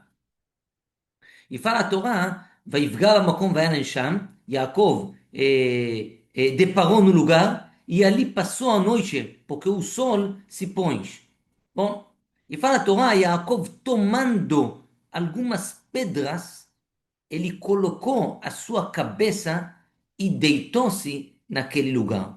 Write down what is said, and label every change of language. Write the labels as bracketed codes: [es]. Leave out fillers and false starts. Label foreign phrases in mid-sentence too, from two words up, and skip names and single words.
[pt] E fala a Torá, [he] ויפגע במקום והיה נשם, [pt] Yaakov deparou no lugar e ali passou a noite, porque o sol se põe. Bom, e fala a Torá, Yaakov tomando algumas pedras, ele colocou a sua cabeça e deitou-se naquele lugar.